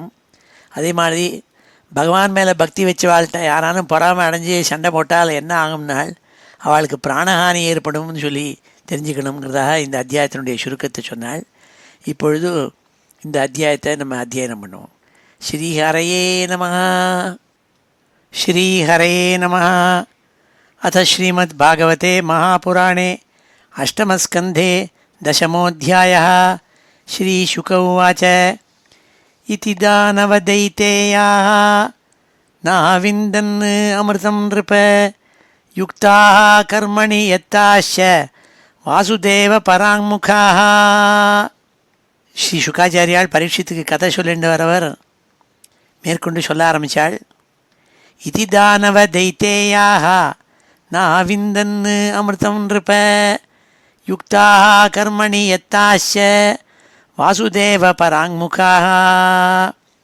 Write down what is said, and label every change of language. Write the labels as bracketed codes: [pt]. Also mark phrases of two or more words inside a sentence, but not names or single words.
[ta] அதே மாதிரி பகவான் மேலே பக்தி வச்சவாள்கிட்ட யாரானும் பொறாமை அடைஞ்சி சண்டை போட்டால் என்ன ஆகும்னால் அவளுக்கு பிராணஹானி ஏற்படும்னு சொல்லி தெரிஞ்சுக்கணுங்கிறதாக இந்த அத்தியாயத்தினுடைய சுருக்கத்தை சொன்னாள். இப்பொழுது இந்த அத்தியாயத்தை நம்ம அத்தியாயனம் பண்ணுவோம். [sa] श्रीहरये नमः। श्रीहरये नमः. अथ श्रीमत् भागवते महापुराणे अष्टमस्कन्धे தசமோऽध्यायः. श्रीशुक उवाच इति दानवदैतेयाः नाविन्दन् अमृतं नृप युक्ताः कर्मणि यत्ताश्च वासुदेव पराङ्मुखाः. [ta] ஸ்ரீ சுகாச்சாரியால் பரீட்சித்துக்கு கதை சொல்லிட்டு வரவர் மேற்கொண்டு சொல்ல ஆரம்பித்தாள். [sa] इति दानव दैतेयाः नाविन्दन् अमृतं नृप युक्ताः कर्मणि यत्ताश्च वासुदेव पराङ्मुखाः.